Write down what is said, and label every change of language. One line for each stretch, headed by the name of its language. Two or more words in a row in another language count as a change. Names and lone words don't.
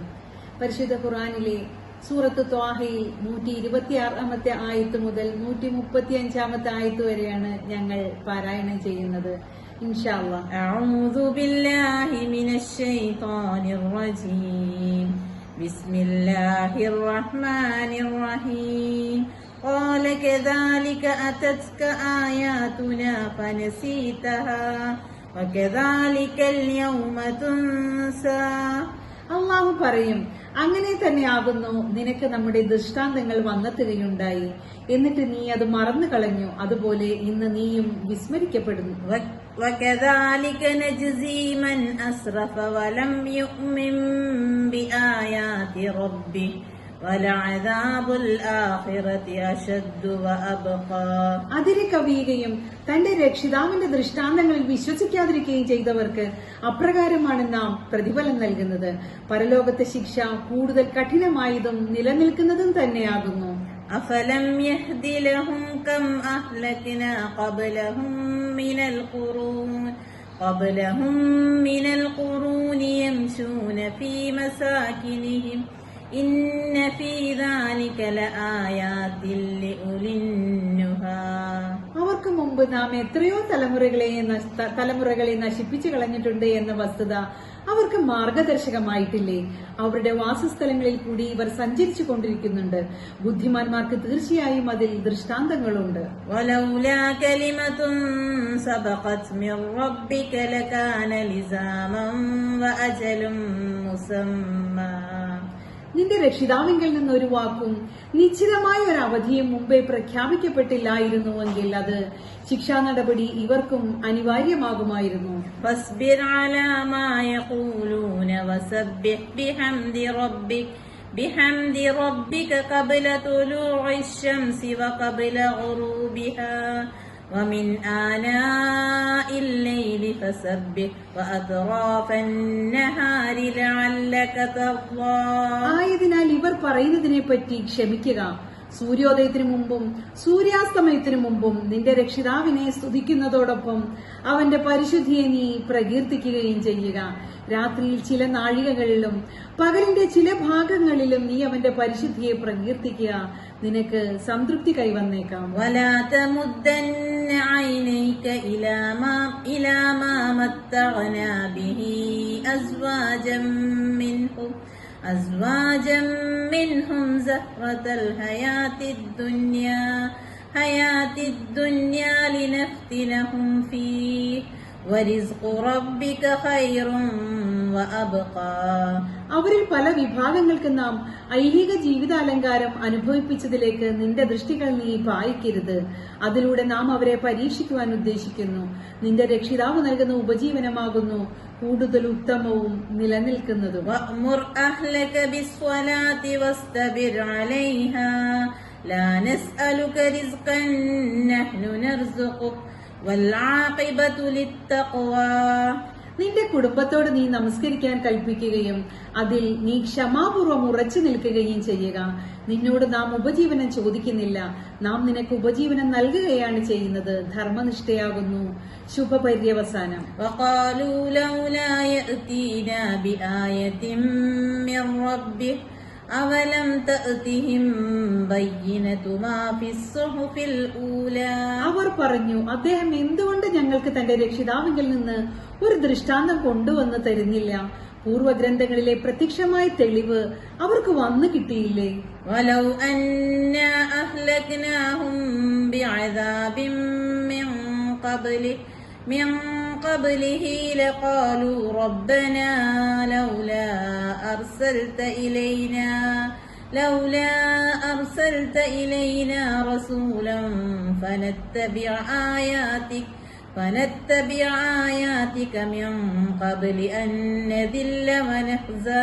Malayalam: പരിശുദ്ധ ഖുർആനിലെ സൂറത്ത് ത്വാഹയിൽ 126 ആയത്ത് മുതൽ 135 ആയത്ത് വരെയാണ് ഞങ്ങൾ പാരായണം ചെയ്യുന്നത്.
Arabic: إن شاء الله. أعوذ بالله من الشيطان الرجيم. بسم الله الرحمن الرحيم. قال كذلك أتتك آياتنا فنسيتها وكذلك اليوم تنسى.
Malayalam: അള്ളാഹു പറയും, അങ്ങനെ തന്നെയാകുന്നു നിനക്ക് നമ്മുടെ ദൃഷ്ടാന്തങ്ങൾ വന്നെത്തുകയുണ്ടായി, എന്നിട്ട് നീ അത് മറന്നു കളഞ്ഞു. അതുപോലെ ഇന്ന് നീയും വിസ്മരിക്കപ്പെടുന്നു.
Arabic: وكذلك نجزي من أسرف ولم يؤمن بآيات ربه ولعذاب الآخرة أشد وأبقى.
Malayalam: അതിരെ കവിയുകയും തന്റെ രക്ഷിതാവിന്റെ ദൃഷ്ടാന്തങ്ങളിൽ വിശ്വസിക്കാതിരിക്കുകയും ചെയ്തവർക്ക് അപ്രകാരമാണ് നാം പ്രതിഫലം നൽകുന്നത്. പരലോകത്തെ ശിക്ഷ കൂടുതൽ കഠിനമായതും നിലനിൽക്കുന്നതും തന്നെയാകുന്നു.
Arabic: أفلم يهد لهم كم أهلكنا قبلهم من القرون يمشون في مساكنهم إن في ذلك لآيات لأولي النهى.
Malayalam: അവർക്ക് മുമ്പ് നാം എത്രയോ തലമുറകളെ നശിപ്പിച്ചു കളഞ്ഞിട്ടുണ്ട് എന്ന വസ്തുത അവർക്ക് മാർഗദർശകമായിട്ടില്ലേ? അവരുടെ വാസസ്ഥലങ്ങളിൽ കൂടി ഇവർ സഞ്ചരിച്ചു കൊണ്ടിരിക്കുന്നുണ്ട്. ബുദ്ധിമാന്മാർക്ക് തീർച്ചയായും അതിൽ ദൃഷ്ടാന്തങ്ങളുണ്ട്.
Arabic: ولولا كلمة سبقت من ربك لكان لزاما وأجل مسمى.
Malayalam: നിന്റെ രക്ഷിതാവിങ്കിൽ നിന്ന് ഒരു വാക്കും നിശ്ചിതമായ ഒരു അവധിയും മുമ്പേ പ്രഖ്യാപിക്കപ്പെട്ടില്ലായിരുന്നുവെങ്കിൽ അത് ശിക്ഷാ നടപടി ഇവർക്കും അനിവാര്യമാകുമായിരുന്നു.
Arabic: فاصبر على ما يقولون وسبح بحمد ربك قبل طلوع الشمس وقبل غروبها ومن آناء الليل فسبح وأطراف النهار لعلك ترضى.
Malayalam: ആയതിനാൽ ഇവർ പറയുന്നതിനെ പറ്റി ക്ഷമിക്കുക. സൂര്യോദയത്തിനു മുമ്പും സൂര്യാസ്തമയത്തിനു മുമ്പും നിന്റെ രക്ഷിതാവിനെ സ്തുതിക്കുന്നതോടൊപ്പം അവന്റെ പരിശുദ്ധിയെ നീ പ്രകീർത്തിക്കുകയും ചെയ്യുക. രാത്രിയിൽ ചില നാഴികകളിലും പകലിന്റെ ചില ഭാഗങ്ങളിലും നീ അവന്റെ പരിശുദ്ധിയെ പ്രകീർത്തിക്കുക. നിനക്ക് സംതൃപ്തി കൈവന്നേക്കാം.
Arabic: ولا تمدن عينيك إلى ما متعنا به أزواجا منهم زهرة الحياة الدنيا لنفتنهم فيه ورزق ربك خير وأبقى.
Malayalam: അവരിൽ പല വിഭാഗങ്ങൾക്ക് നാം ഐഹിക ജീവിതാലങ്കാരം അനുഭവിപ്പിച്ചതിലേക്ക് നിന്റെ ദൃഷ്ടികൾ നീ പായിക്കരുത്. അതിലൂടെ നാം അവരെ പരീക്ഷിക്കുവാൻ ഉദ്ദേശിക്കുന്നു. നിന്റെ രക്ഷിതാവ് നൽകുന്ന ഉപജീവനമാകുന്നു കൂടുതൽ ഉത്തമവും നിലനിൽക്കുന്നതും.
Arabic: وأمر أهلك بالصلاة واصطبر عليها لا نسألك رزقا نحن نرزقك والعاقبة للتقوى.
Malayalam: നിന്റെ കുടുംബത്തോട് നീ നമസ്കരിക്കാൻ കൽപ്പിക്കുകയും അതിൽ നീ ക്ഷമാപൂർവ്വം ഉറച്ചു നിൽക്കുകയും ചെയ്യുക. നിന്നോട് നാം ഉപജീവനം ചോദിക്കുന്നില്ല, നാം നിനക്ക് ഉപജീവനം നൽകുകയാണ് ചെയ്യുന്നത്. ധർമ്മനിഷ്ഠയാകുന്നു ശുഭപര്യവസാനം.
Arabic: وقالوا لولا يأتينا بآية من ربه أولم تأتهم بينة ما في الصحف الأولى.
Malayalam: അവർ പറഞ്ഞു, അദ്ദേഹം എന്തുകൊണ്ട് ഞങ്ങൾക്ക് തന്റെ രക്ഷിതാവിങ്കിൽ നിന്ന് ഒരു ദൃഷ്ടാന്തം കൊണ്ടുവന്ന് തരുന്നില്ല? പൂർവഗ്രന്ഥങ്ങളിലെ പ്രത്യക്ഷമായ തെളിവ് അവർക്ക് വന്നു കിട്ടിയില്ലേ?
Arabic: ولو أنا أهلكناهم بعذاب من قبله لقالوا ربنا لولا أرسلت إلينا رسولا فنتبع آياتك فنتبع آياتك من قبل أن نذل ونخزى.